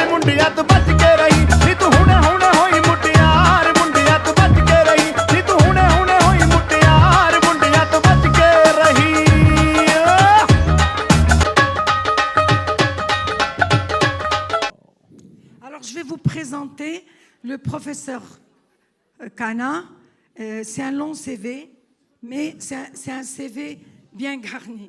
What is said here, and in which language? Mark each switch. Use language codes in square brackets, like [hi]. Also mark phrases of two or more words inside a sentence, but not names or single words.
[pa] ਮੁੰਡਿਆਂ ਤੋਂ ਬਚ ਕੇ ਰਹੀਂ ਨੀ ਤੂੰ ਹੁਣੇ ਹੁਣੇ ਹੋਈ ਮੁਟਿਆਰ ਮੁੰਡਿਆਂ ਤੋਂ ਬਚ ਕੇ ਰਹੀਂ ਨੀ ਤੂੰ ਹੁਣੇ ਹੁਣੇ ਹੋਈ ਮੁਟਿਆਰ ਮੁੰਡਿਆਂ ਤੋਂ ਬਚ ਕੇ ਰਹੀਂ [fr] Alors, je vais vous présenter le professeur Khanna. C'est un long CV, mais c'est un CV bien garni.